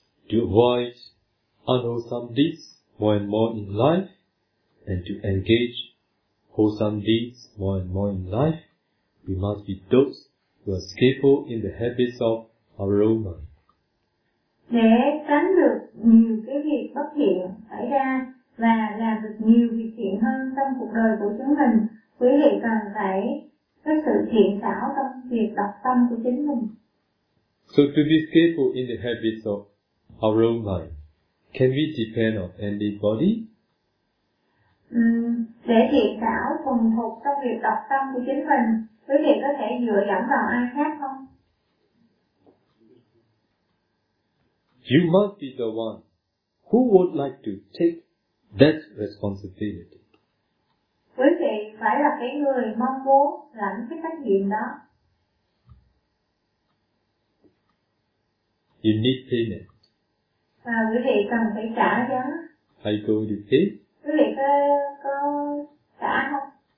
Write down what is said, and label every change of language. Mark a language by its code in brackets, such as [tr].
[en] To avoid unwholesome deeds more and more in life, and to engage wholesome deeds more and more in life, we must be those who are skillful in the habits of our own mind. [vi] Để tránh được nhiều cái việc bất thiện xảy ra và làm được nhiều việc thiện hơn trong cuộc đời của chúng mình, quý vị cần phải có sự thiện xảo trong việc đọc tâm của chính mình. [en] So to be skillful in the habits of our own mind, can we depend on anybody? [vi] Để thiện xảo thuần thục trong việc đọc tâm của chính mình, quý vị có thể dựa dẫm vào ai khác không? [en] You must be the one who would like to take that responsibility. [vi] Quý vị phải là cái người mong muốn lãnh cái trách nhiệm đó. [en] You need payment. [vi] Và quý vị cần phải trả giá. [en] Are you going to pay? [vi] Quý vị có trả không?